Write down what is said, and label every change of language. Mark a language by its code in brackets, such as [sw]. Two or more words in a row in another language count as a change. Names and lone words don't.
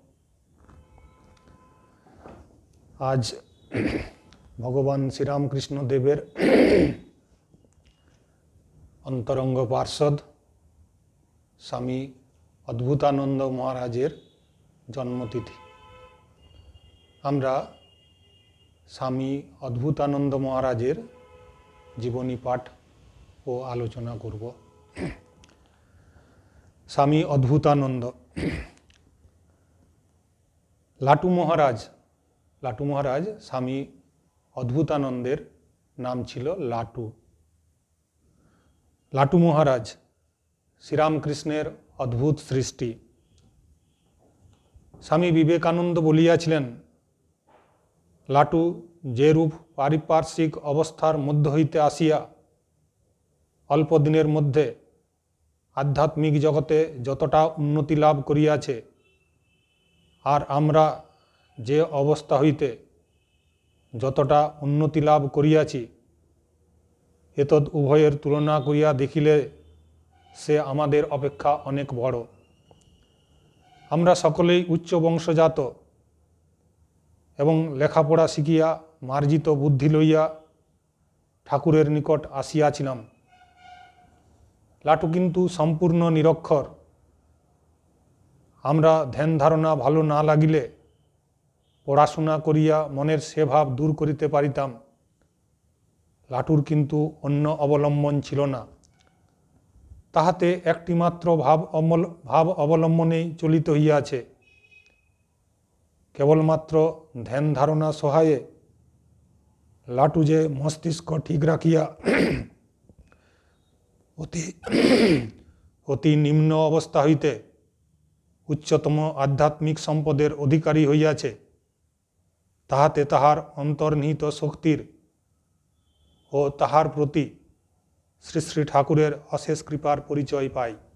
[bn] আজ ভগবান শ্রী রামকৃষ্ণ দেবের অন্তরঙ্গ পার্ষদ স্বামী অদ্ভুতানন্দ মহারাজের জন্মতিথি। আমরা স্বামী অদ্ভুতানন্দ মহারাজের জীবনী পাঠ ও আলোচনা করব। স্বামী অদ্ভুতানন্দ লাটু মহারাজ স্বামী অদ্ভুতানন্দের নাম ছিল লাটু। লাটু মহারাজ শ্রীরামকৃষ্ণের অদ্ভুত সৃষ্টি। স্বামী বিবেকানন্দ বলিয়াছিলেন, লাটু যে রূপ পারিপার্শ্বিক অবস্থার মধ্য হইতে আসিয়া অল্প দিনের মধ্য আধ্যাত্মিক জগতে যতটা উন্নতি লাভ করিয়াছে আর আমরা যে অবস্থা হইতে যতটা উন্নতি লাভ করিয়াছি এতদ্ উভয়ের তুলনা করিয়া দেখিলে সে আমাদের অপেক্ষা অনেক বড়। আমরা সকলেই উচ্চ বংশজাত এবং লেখাপড়া শিখিয়া মার্জিত বুদ্ধি লইয়া ঠাকুরের নিকট আসিয়াছিলাম। লাটু কিন্তু সম্পূর্ণ নিরক্ষর। আমরা ধ্যান ধারণা ভালো না লাগিলে পড়াশোনা করিয়া মনের সে ভাব দূর করিতে পারিতাম। লাটুর কিন্তু অন্য অবলম্বন ছিল না। তাহাতে একটি মাত্র ভাব অবলম্বনেই চলিত হইয়াছে। কেবলমাত্র ধ্যান ধারণা সহায়ে লাটু যে মস্তিষ্ক ঠিক রাখিয়া অতি নিম্ন অবস্থা হইতে উচ্চতম আধ্যাত্মিক সম্পদের অধিকারী হইয়াছে তাহাতে তাহার অন্তর্নিহিত শক্তির ও তাহার প্রতি শ্রী শ্রী ঠাকুরের অশেষ কৃপার পরিচয় পাই।